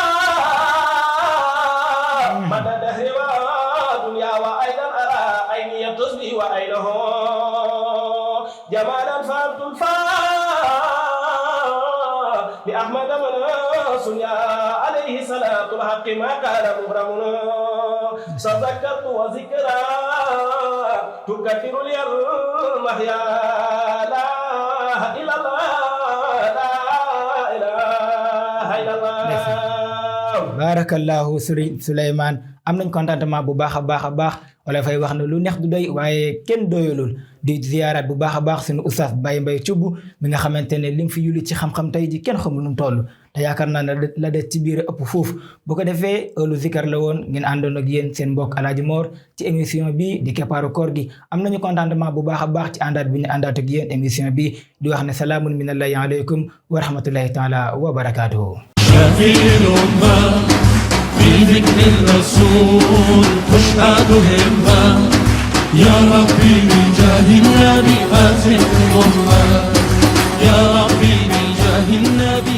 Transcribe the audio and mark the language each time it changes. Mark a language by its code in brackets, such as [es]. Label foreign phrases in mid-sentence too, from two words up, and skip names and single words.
[ar] مدى دهر ودنيا وأيضا أرى أين يتصبي وأينه جمالا فهمت بأحمد من سنيا عليه صلاة الحق ما كان مغرمنا تذكرت وذكرى تكثر لي المحيا لا إله إلا الله لا إله إلا الله. [wo] barakallahu Serigne Souleymane am nañ contentement bu baax a baax wala fay wax ne lu neex du doy waaye kenn doyalul di ziyaaraat bu baax a baax suñu oustaz Baye Mbaye Thioub mi nga xamante ne lim fi yulli ci xam-xam tey ji kenn xamul nu mu toll te yaakaar naa ne la des ci biir ëpp foofu bu ko defee ëllu zikar la woon ngeen àndoon ak yéen seen mbokk Alaaji Mor ci émission bi di keppaaru koor gi am nañu contentement bu baax a baax ci àndaat bi ñu àndaat ak yéen émission bi di wax ne [ar] سلام من الله عليكم ورحمة الله تعالى وبركاته. شافي الأمة في ذكر الرسول تشهد همة يا ربي بجاه النبي أزل الأمة يا ربي بجاه النبي